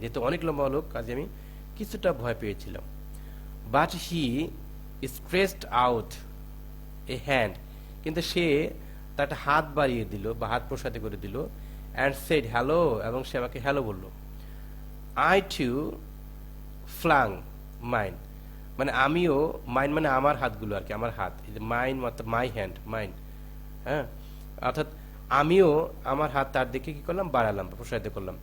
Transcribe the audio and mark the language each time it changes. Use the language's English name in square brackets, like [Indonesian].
[Bangla] যেহেতু অনেক লম্বা লোক কাজে আমি কিছুটা ভয় পেয়েছিলাম। [English] But he stretched out a hand. [Bangla] কিন্তু সে তার একটা হাত বাড়িয়ে দিল বা হাত প্রসারিত করে দিল, [English] and said hello, [Bangla] এবং সে আমাকে হ্যালো বলল। [English] I too flung mine. [Bangla] মানে আমিও, মাইন মানে আমার হাতগুলো আর কি, আমার হাত, মাইন মানে মাই হ্যান্ড, মাইন, হ্যাঁ, অর্থাৎ আমিও আমার হাত তার দিকে কি করলাম, বাড়ালাম, প্রসারিত করলাম।